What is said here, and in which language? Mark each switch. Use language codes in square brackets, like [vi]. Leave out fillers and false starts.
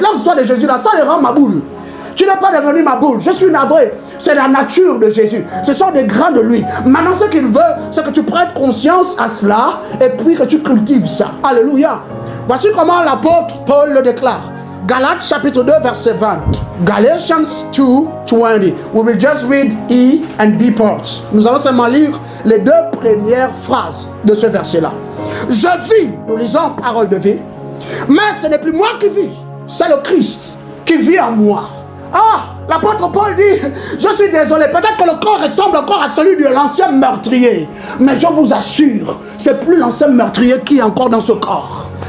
[fr] L'histoire de Jésus, là, ça les rend ma boule. Tu n'es pas devenu ma boule. Je suis navré. C'est la nature de Jésus. Ce sont des grains de lui. Maintenant, ce qu'il veut, c'est que tu prêtes conscience à cela et puis que tu cultives ça. Alléluia. Voici comment l'apôtre Paul le déclare. Galates chapitre 2 verset 20. [en] Galatians 2:20. We will just read E and B parts. [fr] Nous allons seulement lire les deux premières phrases de ce verset-là. Je vis, nous lisons parole de vie, mais ce n'est plus moi qui vis, c'est le Christ qui vit en moi. Ah, l'apôtre Paul dit, je suis désolé, peut-être que le corps ressemble encore à celui de l'ancien meurtrier, mais je vous assure, c'est plus l'ancien meurtrier qui est encore dans ce corps.